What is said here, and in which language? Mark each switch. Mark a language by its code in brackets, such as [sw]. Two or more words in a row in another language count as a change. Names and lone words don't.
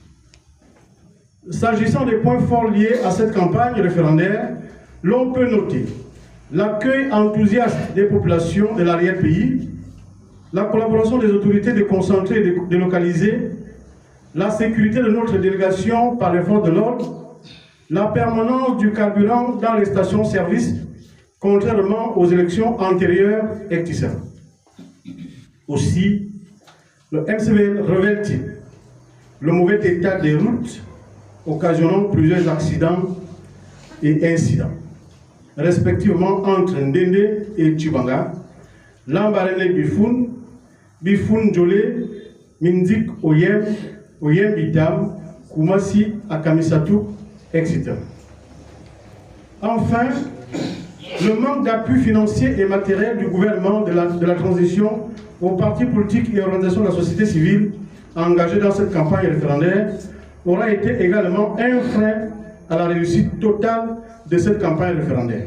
[fr] S'agissant des points forts liés à cette campagne référendaire, l'on peut noter l'accueil enthousiaste des populations de l'arrière-pays, la collaboration des autorités déconcentrées et délocalisées, la sécurité de notre délégation par les forces de l'ordre, la permanence du carburant dans les stations-service, contrairement aux élections antérieures, etc. Aussi, le MCVL révèle-t-il le mauvais état des routes, occasionnant plusieurs accidents et incidents, respectivement entre Ndende et Tchibanga, Lambarene Bifoun Djolé, Mindik Oyem Bitam, Koumassi Akamisatou, etc. Enfin, le manque d'appui financier et matériel du gouvernement de la transition aux partis politiques et organisations de la société civile engagés dans cette campagne référendaire aura été également un frein à la réussite totale de cette campagne référendaire.